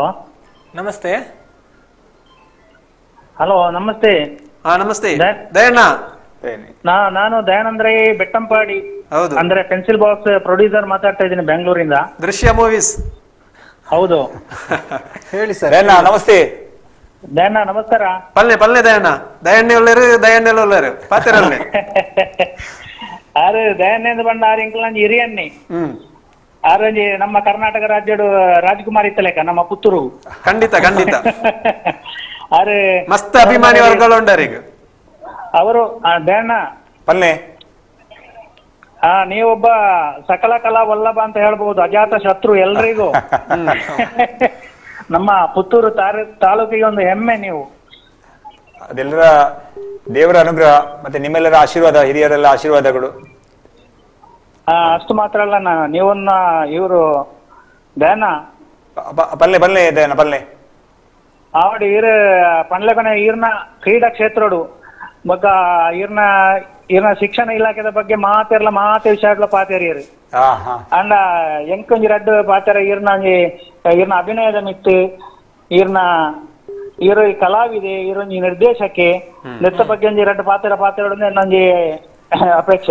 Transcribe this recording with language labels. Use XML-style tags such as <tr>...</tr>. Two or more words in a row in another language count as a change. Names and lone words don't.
<kn>ನಮಸ್ತೆ. ಹಲೋ ನಮಸ್ತೆ. ನಮಸ್ತೆ ದಯಣ್ಣ. ನಾನು ದಯಾನಂದ್ರೆ ಬೆಟ್ಟಂಪಾಡಿ, ಹೌದು, ಅಂದ್ರೆ ಪೆನ್ಸಿಲ್ ಬಾಕ್ಸ್ ಪ್ರೊಡ್ಯೂಸರ್ ಮಾತಾಡ್ತಾ ಇದ್ದೀನಿ ಬೆಂಗಳೂರಿಂದ. ದೃಶ್ಯ ಮೂವೀಸ್. ಹೌದು, ಹೇಳಿ ಸರ್. ನಮಸ್ತೆ ದಯಣ್ಣ. ನಮಸ್ಕಾರ.</kn> <tcy>ಪಲ್ಲೆ ದಯಣ್ಣ ಒಳ್ಳೆರು ಪಾತಿರಲ್ಲೇ ಆರು ದಯಾನಂದ ಬಂಡ ಆರು ಇಂಕಲ್ ನಂಜಿ ಹಿರಿಯಣ್ಣಿ ಆರಂಜಿ ನಮ್ಮ ಕರ್ನಾಟಕ ರಾಜ್ಯಡು ರಾಜ್ಕುಮಾರ್ ಇತ್ತಲೇಕ ನಮ್ಮ ಪುತ್ತೂರು. ಖಂಡಿತ ಆರು ಮಸ್ತ್ ಅಭಿಮಾನಿ ವರ್ಗಗಳು ಉಂಡಾರ ಈಗ</tcy> <kn>ಅವರು. ದಯಣ್ಣ</kn> <tcy>ಪಲ್ಲೆ,</tcy> <kn>ನೀವೊಬ್ಬ ಸಕಲ ಕಲಾ ವಲ್ಲಭ ಅಂತ ಹೇಳ್ಬಹುದು, ಅಜಾತ ಶತ್ರು ಎಲ್ರಿಗೂ. ನಮ್ಮ ಪುತ್ತೂರು ತಾಲೂಕಿಗೆ ಒಂದು ಹೆಮ್ಮೆ ನೀವು. ಅದೆಲ್ಲರ ದೇವರ ಅನುಗ್ರಹ ಮತ್ತೆ ನಿಮ್ಮೆಲ್ಲರ ಆಶೀರ್ವಾದ, ಹಿರಿಯರೆಲ್ಲ ಆಶೀರ್ವಾದಗಳು. ಅಷ್ಟು ಮಾತ್ರ ಅಲ್ಲ, ನೀವನ್ನ ಇವರು ದಯನ</kn> <tcy>ಪಲ್ಲೆ ದಯನ ಪಲ್ಲೆ ಆವಡ್ ಈರ್ ಪಂಡ್ಲಕನ ಈರ್ನ ಕ್ರೀಡಾ ಕ್ಷೇತ್ರಡು ಬೊಕ್ಕ ಈರ್ನ ಶಿಕ್ಷಣ ಇಲಾಖೆದ ಬಗ್ಗೆ ಮಾತೆ ವಿಷಯಗಳ ಪಾತೇರಿಯರು ಅಂಡ ಎಂಕೊಂಜಿ ರಡ್ಡು ಪಾತೆರ ಈರ್ನ ಅಭಿನಯದ ಮಿತ್ತು ಈರು ಕಲಾವಿದೆ ಈರೊಂಜಿ ನಿರ್ದೇಶಕ್ಕೆ ನೆತ್ತ ಬಗ್ಗೆ ಒಂಜಿ ರಡ್ಡು ಪಾತೆರ ನಂಜಿ ಅಪೇಕ್ಷೆ.</tcy>